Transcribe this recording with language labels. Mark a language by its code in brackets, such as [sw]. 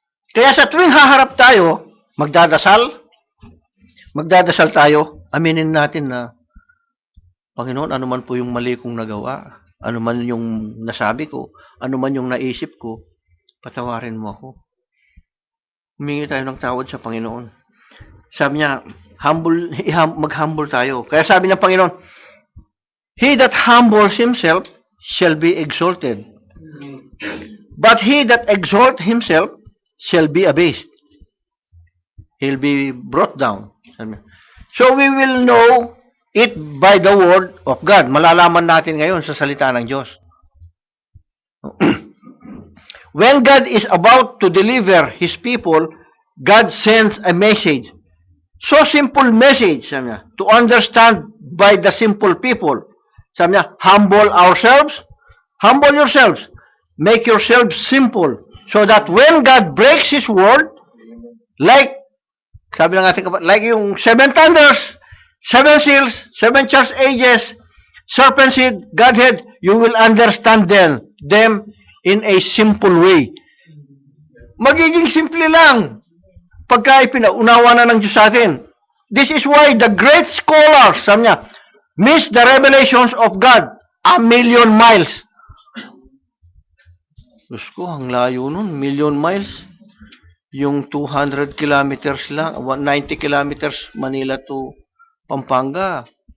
[tl] Kaya sa tuwing haharap tayo, magdadasal tayo, aminin natin na, Panginoon, ano man po yung mali kong nagawa, ano man yung nasabi ko, ano man yung naisip ko, patawarin mo ako. Humingi tayo ng tawad sa Panginoon. Sabi niya, mag-humble tayo. Kaya sabi ng Panginoon, [en] he that humbles himself shall be exalted. But he that exalt himself shall be abased. He'll be brought down. So we will know it by the word of God. [tl] Malalaman natin ngayon sa salita ng Diyos. [en] When God is about to deliver His people, God sends a message. So simple message, [tl] sabi niya, [en] to understand by the simple people. Sabi niya, humble ourselves, humble yourselves, make yourselves simple, so that when God breaks His word, like, [tl] sabi ng ating kapatid, [en] like yung 7 thunders, 7 seals, 7 church ages, serpent seed, Godhead, you will understand them in a simple way. [tl] Magiging simple lang pagka ipinaunawa na ng Diyos sa atin. [en] This is why the great scholars, [tl] sabi niya, [en] miss the revelations of God 1,000,000 miles. [tl] Diyos ko, ang layo nun, 1,000,000 miles. Yung 200 kilometers lang, 90 kilometers Manila to Pampanga.